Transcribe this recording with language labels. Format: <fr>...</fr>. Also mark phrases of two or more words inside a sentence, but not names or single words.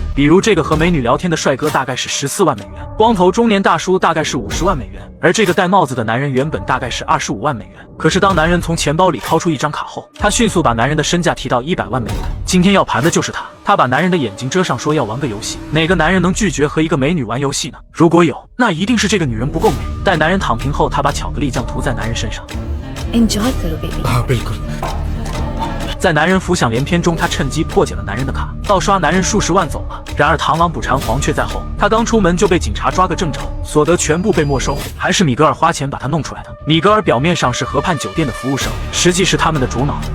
<zh>比如这个和美女聊天的帅哥大概是14万美元，光头中年大叔大概是50万美元，而这个戴帽子的男人原本大概是25万美元。可是当男人从钱包里掏出一张卡后，他迅速把男人的身价提到100万美元。今天要盘的就是他。他把男人的眼睛遮上，说要玩个游戏。哪个男人能拒绝和一个美女玩游戏呢？如果有，那一定是这个女人不够美。待男人躺平后，他把巧克力酱涂在男人身上。</zh> <hi>Enjoy करो baby。 बिल्कुल。</hi> <zh>在男人浮想联翩中，他趁机破解了男人的卡，盗刷男人数十万走了。然而螳螂捕蝉，黄雀在后，他刚出门就被警察抓个正着，所得全部被没收。还是米格尔花钱把他弄出来的。米格尔表面上是河畔酒店的服务生，实际是他们的主脑。</zh>